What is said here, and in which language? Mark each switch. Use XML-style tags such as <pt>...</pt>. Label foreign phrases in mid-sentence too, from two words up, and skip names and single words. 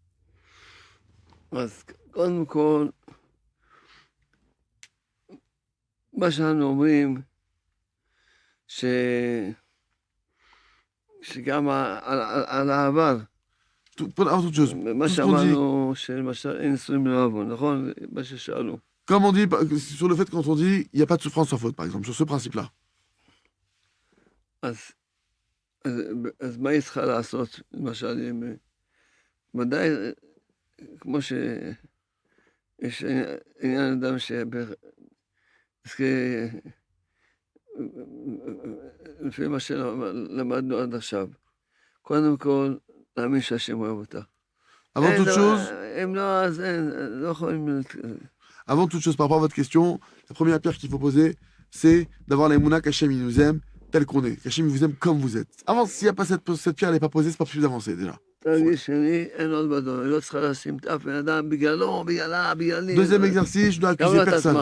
<he>אז קודם כל, מה שאנו אומרים, שגם על העבר, מה שאמרנו שלמשל אין נישואים ללא עוון, נכון? מה ששאלו.</he> <fr>Comme on dit, sur le fait quand on dit il n'y a pas de souffrance sans faute, par exemple, sur ce principe-là.</fr> <he>אז מה היא צריכה לעשות, למשל, ודאי, כמו שיש עניין אדם לפי מה שלמדנו עד עכשיו, קודם כל, להאמין שהשם אוהב אותה.</he> <fr>Avant toute chose,</fr> <he>אם לא, אז לא יכולים...</he> <fr>Avant toute chose, par rapport à votre question, la première pierre qu'il faut poser, c'est d'avoir l'émouna qu'Hachem il nous aime tel qu'on est. Qu'Hachem vous aime comme vous êtes. Avant, s'il n'y a pas cette pierre, elle n'est pas posée, c'est pas possible d'avancer déjà. Deuxième exercice, je dois accuser personne.</fr>